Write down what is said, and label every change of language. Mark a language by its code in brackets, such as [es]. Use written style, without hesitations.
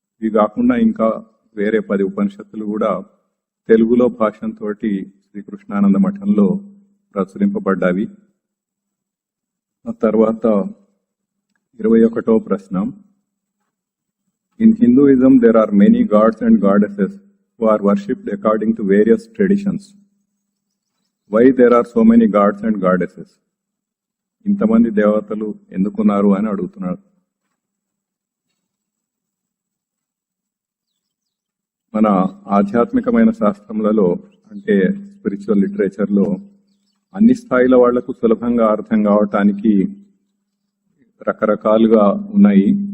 [te] ఇవి కాకుండా ఇంకా వేరే 10 ఉపనిషత్తులు కూడా తెలుగులో భాషంతో శ్రీకృష్ణానంద మఠంలో ప్రచురింపబడ్డావి. ఆ తర్వాత 21వ ప్రశ్న, [en] In Hinduism there are many gods and goddesses who are worshipped according to various traditions. Why there are so many gods and goddesses? [te] ఇంతమంది దేవతలు ఎందుకున్నారు అని అడుగుతున్నారు. మన ఆధ్యాత్మికమైన శాస్త్రములలో అంటే స్పిరిచువల్ లిటరేచర్లో అన్ని స్థాయిల వాళ్లకు సులభంగా అర్థం కావటానికి రకరకాలుగా ఉన్నాయి.